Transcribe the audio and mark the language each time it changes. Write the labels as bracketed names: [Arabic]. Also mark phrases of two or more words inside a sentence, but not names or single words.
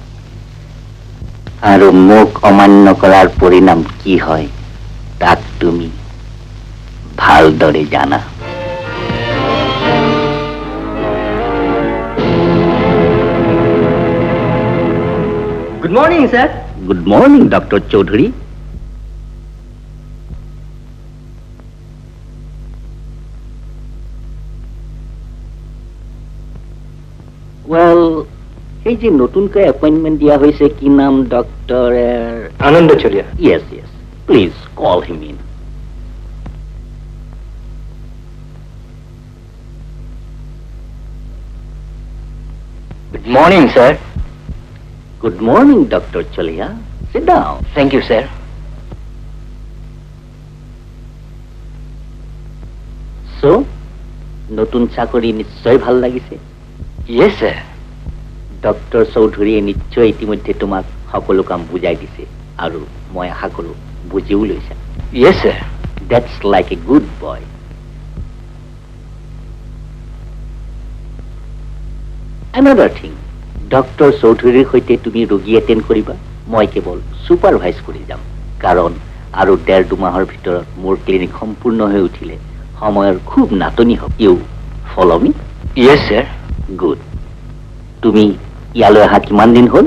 [Assamese] আৰু মোক অমান্য কৰাৰ পৰিণাম কি হয় তাক তুমি ভালদৰে জানা। [English] good morning sir. good morning doctor [Assamese] চৌধুরী। ওয়েল, এই যে নতুনকৈ এপয়েন্টমেন্ট দিয়া হয়েছে, কি নাম ডক্টর? আনন্দ চলিয়া। [English] yes yes, please call him in. good morning sir. good morning doctor Chalia, sit down. thank you sir. [Assamese] সো নতুন চাকরি নিশ্চয় ভাল লাগিছে? [English] yes sir. [Assamese] ডক্টৰ চৌধুৰীয়ে নিশ্চয় ইতিমধ্যে তোমাক সকলো কাম বুজাই দিছে আৰু মই আশা কৰো বুজিও লৈছা। [English] yes sir. That's like a good boy. Another thing, [Assamese] ডক্টৰ চৌধুৰীৰ সৈতে তুমি ৰোগী এটেণ্ড কৰিবা, মই কেৱল ছুপাৰভাইজ কৰি যাম। কাৰণ আৰু 1.5-2 মাহৰ ভিতৰত মোৰ ক্লিনিক সম্পূৰ্ণ হৈ উঠিলে সময়ৰ খুব নাটনি হ'ব। [English] you follow me? yes sir. [Assamese] গুড। তুমি ইয়ালৈ অহা কিমান দিন হ'ল?